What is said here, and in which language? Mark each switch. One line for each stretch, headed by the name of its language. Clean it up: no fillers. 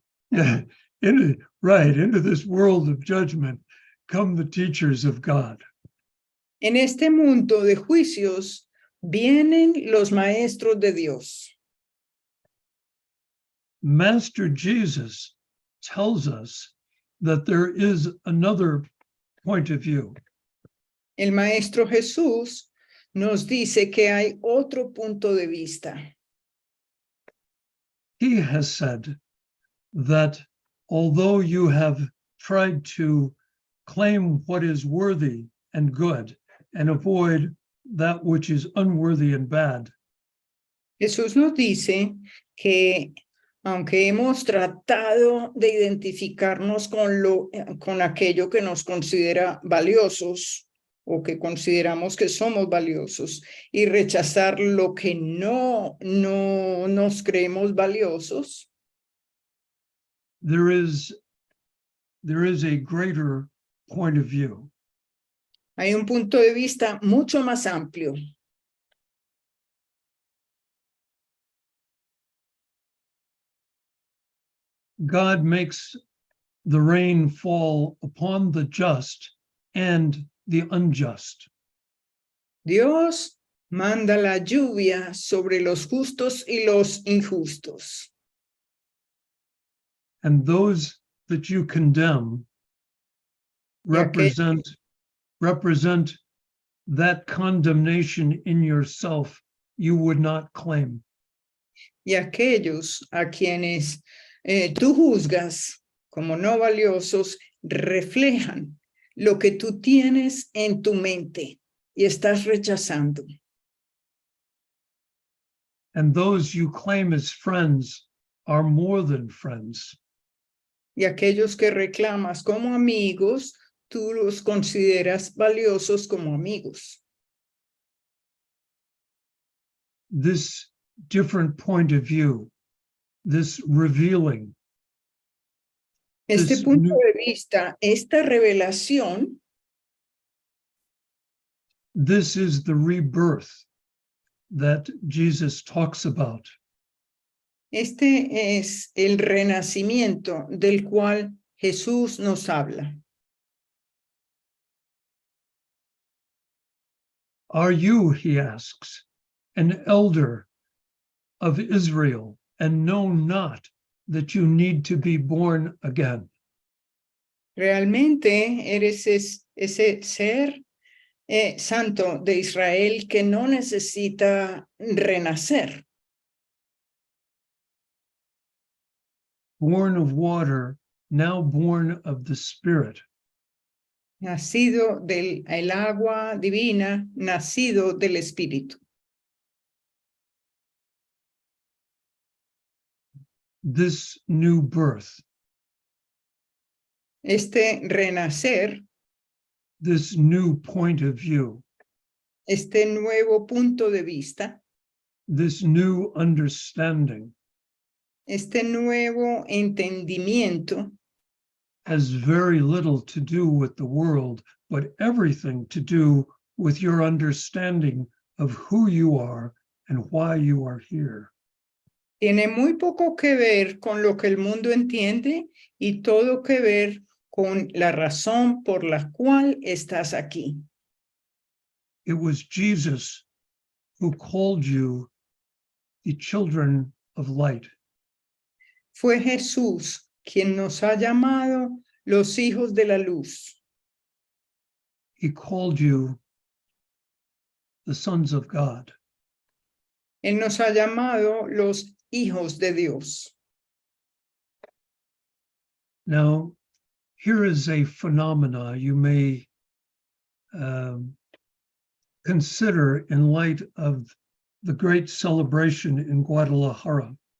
English: Yeah, into this world of judgment come the teachers of God.
Spanish: En este mundo de juicios vienen los maestros de Dios.
English: Master Jesus tells us that there is another point of view.
Spanish: El Maestro Jesús nos dice que hay otro punto de vista.
English: He has said that although you have tried to claim what is worthy and good and avoid that which is unworthy and bad,
Spanish: Jesús nos dice que aunque hemos tratado de identificarnos con aquello que nos considera valiosos o que consideramos que somos valiosos y rechazar lo que no nos creemos valiosos,
English: there is a greater point of view.
Spanish: hay un punto de vista mucho más amplio.
English: God makes the rain fall upon the just and the unjust.
Spanish: Dios manda la lluvia sobre los justos y los injustos.
English: And those that you condemn represent that condemnation in yourself you would not claim.
Spanish: Y aquellos a quienes tú juzgas como no valiosos reflejan lo que tú tienes en tu mente y estás rechazando.
English: And those you claim as friends are more than friends.
Spanish: Y aquellos que reclamas como amigos, tú los consideras valiosos como amigos.
English: This different point of view, this revealing,
Spanish: Este
English: this
Spanish: punto
English: new,
Spanish: de vista, esta revelación,
English: this is the rebirth that Jesus talks about.
Spanish: este es el renacimiento del cual Jesús nos habla.
English: Are you, he asks, an elder of Israel and know not that you need to be born again?
Spanish: ¿Realmente eres ese ser santo de Israel que no necesita renacer?
English: Born of water, now born of the Spirit.
Spanish: Nacido del el agua divina, nacido del Espíritu.
English: This new birth,
Spanish: Este renacer,
English: this new point of view,
Spanish: este nuevo punto de vista,
English: this new understanding
Spanish: este nuevo entendimiento
English: has very little to do with the world, but everything to do with your understanding of who you are and why you are here.
Spanish: tiene muy poco que ver con lo que el mundo entiende y todo que ver con la razón por la cual estás aquí.
English: It was Jesus who called you the children of light.
Spanish: Fue Jesús quien nos ha llamado los hijos de la luz.
English: He called you the sons of God.
Spanish: Él nos ha llamado los hijos de Dios.
English: Now, here is a phenomena you may consider in light of the great celebration in Guadalajara.